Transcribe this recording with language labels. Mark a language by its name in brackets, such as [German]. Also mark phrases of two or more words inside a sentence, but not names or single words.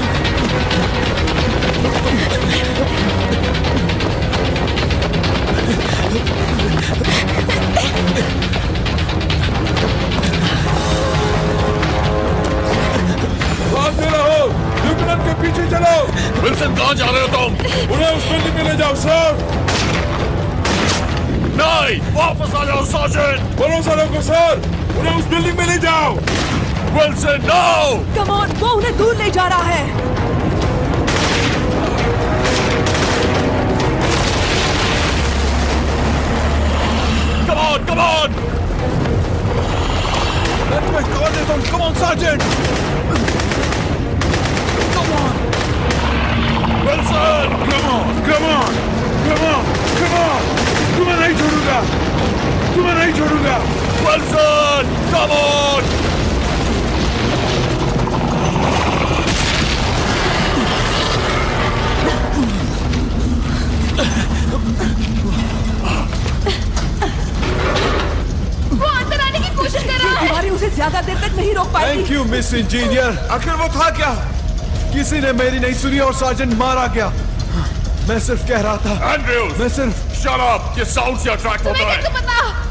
[Hindi] भागते रहो, लेफ्टिनेंट के पीछे चलो। विल्सन, कहाँ जा रहे हो तुम? उन्हें उस बिल्डिंग में ले जाओ सर। नहीं, वापस आ जाओ सार्जेंट। भरोसा रखो सर, उन्हें उस बिल्डिंग में ले जाओ। विल्सन, नो। [English] come on, [Hindi] वो उन्हें दूर ले जा रहा है। [English] Come on, come on. Come on, Sergeant. Come on. Wilson. Come on, come on, come on, come on. [Hindi] तुम्हें नहीं छोड़ूंगा, तुम्हें नहीं छोड़ूंगा। [English] Wilson, come on. [Hindi] वो अंदर आने की कोशिश कर रहा है। दीवारें उसे ज्यादा देर तक नहीं रोक पाएगी। [English] thank you miss engineer. [Hindi] आखिर वो था क्या? किसी ने मेरी नहीं सुनी और सार्जेंट मारा गया। मैं सिर्फ कह रहा था, Andrews, मैं सिर्फ [English] shut up. [Hindi] ये साउंड से अट्रैक्ट होता तुम्हें है। कैसे पता?